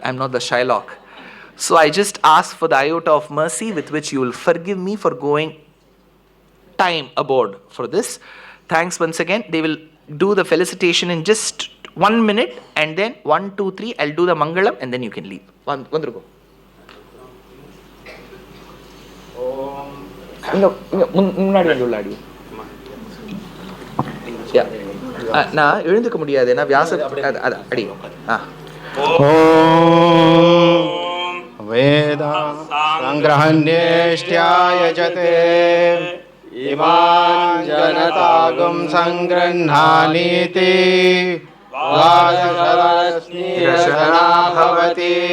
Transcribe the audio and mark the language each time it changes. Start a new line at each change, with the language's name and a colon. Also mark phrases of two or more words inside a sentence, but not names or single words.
English: I'm not the Shylock. So I just ask for the iota of mercy with which you will forgive me for going time aboard for this. Thanks once again. They will do the felicitation in just 1 minute, and then 1, 2, 3, I'll do the Mangalam and then you can leave. Vandrugo.
Tamil: நான் எழுந்துக்க முடியாது ஏன்னா வியாச அடி
Sanskrit: वेद संग्रहण्येष्ट्यायजते इमान् जनतागुं संगृह्णानीति द्वादशरश्मिरशना भवति